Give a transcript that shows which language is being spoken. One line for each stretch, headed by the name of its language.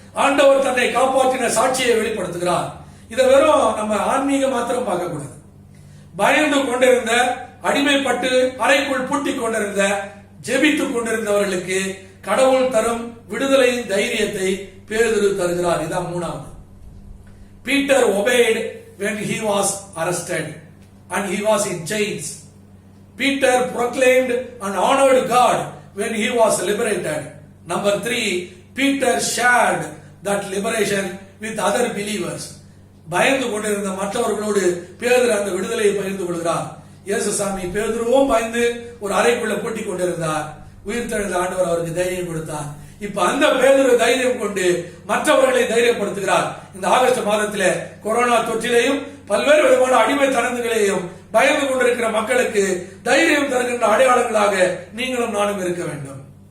Tamil: ஆண்டவர் தன்னை காப்பாற்றின சாட்சியை வெளிப்படுத்துகிறார். இதை வெறும் நம்ம ஆன்மீக மாத்திரம் பார்க்க கூடாது. பயந்து கொண்டிருந்த, அடிமைப்பட்டு அறைக்குள் பூட்டிக் கொண்டிருந்த, ஜெபித்துக் கொண்டிருந்தவர்களுக்கு கடவுள் தரும் விடுதலையின் தைரியத்தை பேதுரு தருகிறார். இதான் மூணாவது.
English: Peter obeyed when he was arrested and he was in chains. Peter proclaimed and honored God when he was liberated. Number 3, Peter shared that liberation with other believers.
Tamil: பயந்து கொண்டிருந்த மற்றவர்களோடு பேதுரு அந்த விடுதலையை பகிர்ந்து கொள்கிறார். இயேசுசாமி பேதுருவும் பயந்து ஒரு அறைக்குள்ள பூட்டிக் கொண்டிருந்தார். உயிர்த்தெழுந்த ஆண்டவர் அவருக்கு தைரியம் கொடுத்தார். இப்ப அந்த பேதுரு தைரியம் கொண்டு மற்றவர்களை தைரியப்படுத்துகிறார். இந்த ஆகஸ்ட் மாதத்திலே கொரோனா தொற்றிலையும் பல்வேறு விதமான அடிமைத்தனங்களையும் பயந்து கொண்டிருக்கிற மக்களுக்கு தைரியம் தருகின்ற அடையாளங்களாக நீங்களும் நானும் இருக்க வேண்டும்.